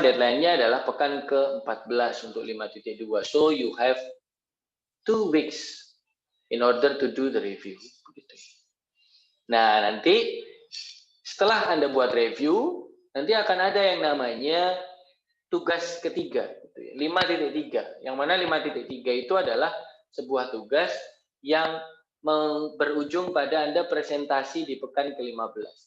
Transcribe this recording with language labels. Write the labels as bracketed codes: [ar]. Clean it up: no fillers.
[id] Deadline-nya adalah pekan ke-14 untuk 5.2. [en] So you have 2 weeks in order to do the review. [id] Begitu. Nah, nanti setelah Anda buat review, nanti akan ada yang namanya tugas ketiga. 5.3. Yang mana 5.3 itu adalah sebuah tugas yang berujung pada Anda presentasi di pekan ke-15.